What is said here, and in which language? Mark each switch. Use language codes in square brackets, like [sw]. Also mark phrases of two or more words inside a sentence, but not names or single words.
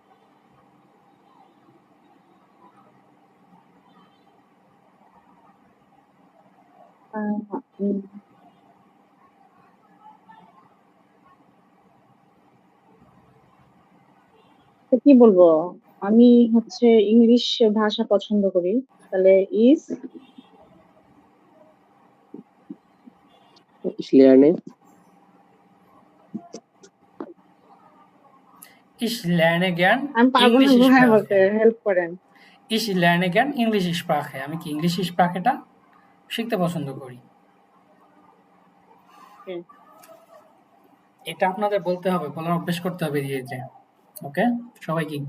[bn] আহ, উম, তো কি বলবো, আমি হচ্ছে ইংলিশ ভাষা পছন্দ করি। তাহলে ইস [de] Ich lerne Ich lerne gern [bn] আমি পারবো না [en] English [bn] ভাই, বলতে [de] Sprache. [bn] হেল্প করেন। [de] Ich lerne gern English Sprache. [bn] আমি কি ইংলিশ স্প্রাখেটা শিখতে পছন্দ করি। হুম, এটা আপনাদের বলতে হবে, বলার অভ্যেস করতে হবে যে। ওকে, সবাই কি?